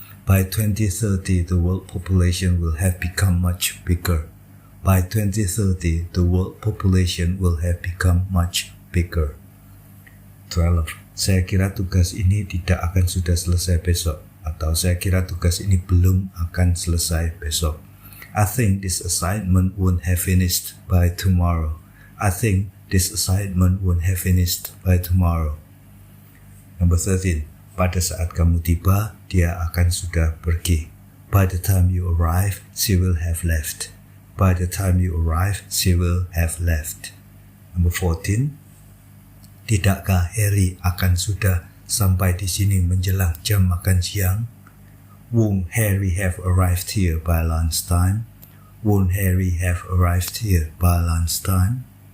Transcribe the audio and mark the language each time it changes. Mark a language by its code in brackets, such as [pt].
[en] By 2030, the world population will have become much bigger. By 2030, the world population will have become much bigger. 12. [id] Saya kira tugas ini tidak akan sudah selesai besok. Atau saya kira tugas ini belum akan selesai besok. [en] I think this assignment won't have finished by tomorrow. I think this assignment won't have finished by tomorrow. Number 13. [id] Pada saat kamu tiba, dia akan sudah pergi. [en] By the time you arrive, she will have left. By the time you arrive, she will have left. Number 14. [id] Tidakkah Harry akan sudah sampai di sini menjelang jam makan siang? [en] Won't Harry have arrived here by lunchtime? Won't Harry have arrived here by lunchtime?